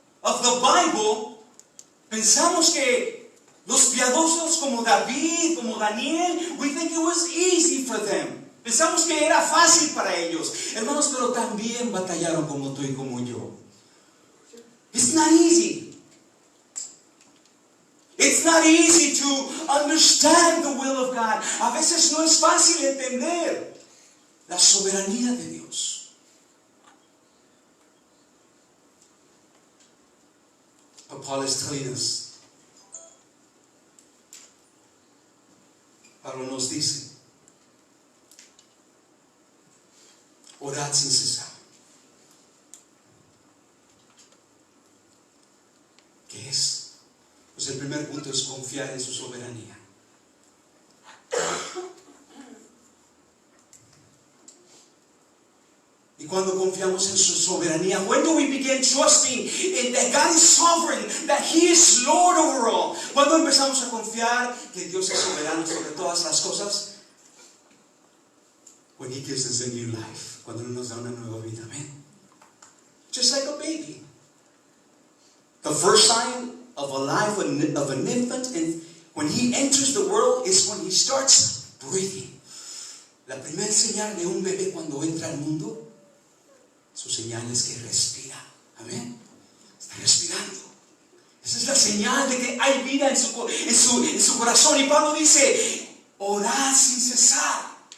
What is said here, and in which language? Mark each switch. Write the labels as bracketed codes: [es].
[en] of the Bible, [es] pensamos que los piadosos como David, como Daniel, [en] we think it was easy for them. [es] Pensamos que era fácil para ellos. Hermanos, pero también batallaron como tú y como yo. [en] It's not easy. It's not easy to understand the will of God. [es] A veces no es fácil entender la soberanía de Dios. [en] But Paul is telling us, [es] Pablo nos dice, orad sin cesar. ¿Qué es? Pues el primer punto es confiar en su soberanía. Y cuando confiamos en su soberanía, [en] when do we begin trusting in that God is sovereign, that He is Lord over all? [es] Cuando empezamos a confiar que Dios es soberano sobre todas las cosas, [en] when He gives us a new life, [es] cuando Él nos da una nueva vida, amén. [en] Just like a baby. The first sign of a life of an infant, and when he enters the world, is when he starts breathing. [es] La primera señal de un bebé cuando entra al mundo, su señal es que respira. Amén. Está respirando. Esa es la señal de que hay vida en su corazón. Y Pablo dice, orad sin cesar.